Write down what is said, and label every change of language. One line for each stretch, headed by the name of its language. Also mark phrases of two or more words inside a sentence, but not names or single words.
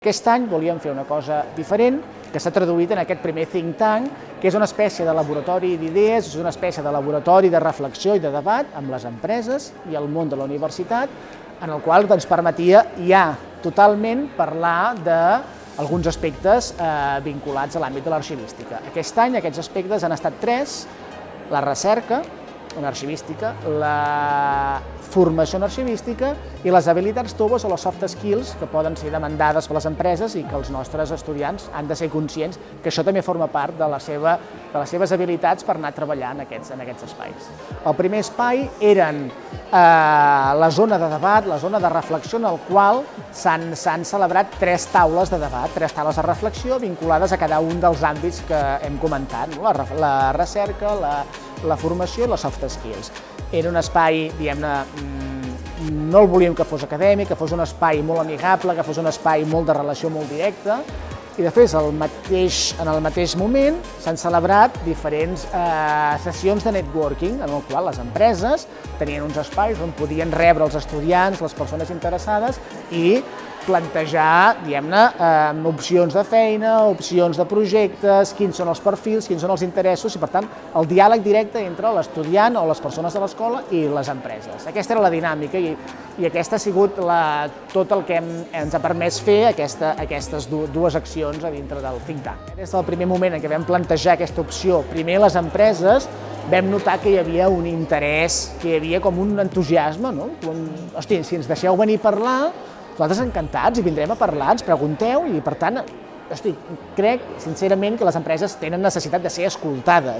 Catalan: Aquest any volíem fer una cosa diferent, que s'ha traduït en aquest primer
English: think tank,
Catalan: que és una espècie de laboratori d'idees, és una espècie de laboratori de reflexió i de debat amb les empreses i el món de la universitat, en el qual ens permetia ja totalment parlar d'alguns aspectes vinculats a l'àmbit de l'arxivística. Aquest any aquests aspectes han estat tres: la recerca en arxivística, la formació en arxivística i les habilitats toves o les
English: soft skills
Catalan: que poden ser demandades per les empreses i que els nostres estudiants han de ser conscients que això també forma part de les seves habilitats per anar treballant en aquests espais. El primer espai eren la zona de debat, la zona de reflexió, en el qual s'han celebrat tres taules de debat, tres taules de reflexió vinculades a cada un dels àmbits que hem comentat, la recerca, la formació i les
English: soft skills.
Catalan: Era un espai, diguem-ne, no el volíem que fos acadèmic, que fos un espai molt amigable, que fos un espai molt de relació molt directa, i després en el mateix moment s'han celebrat diferents sessions de networking, en el qual les empreses tenien uns espais on podien rebre els estudiants, les persones interessades, i plantejar, diguem-ne, opcions de feina, opcions de projectes, quins són els perfils, quins són els interessos, i per tant el diàleg directe entre l'estudiant o les persones de l'escola i les empreses. Aquesta era la dinàmica i aquesta ha sigut tot el que ens ha permès fer aquestes dues accions a dintre del
English: think tank.
Catalan: Des del primer moment en què vam plantejar aquesta opció, primer les empreses, vam notar que hi havia un interès, que hi havia com un entusiasme, no? Hosti, si ens deixeu venir a parlar, nosaltres encantats, i vindrem a parlar, ens pregunteu, i per tant, crec sincerament que les empreses tenen necessitat de ser escoltades.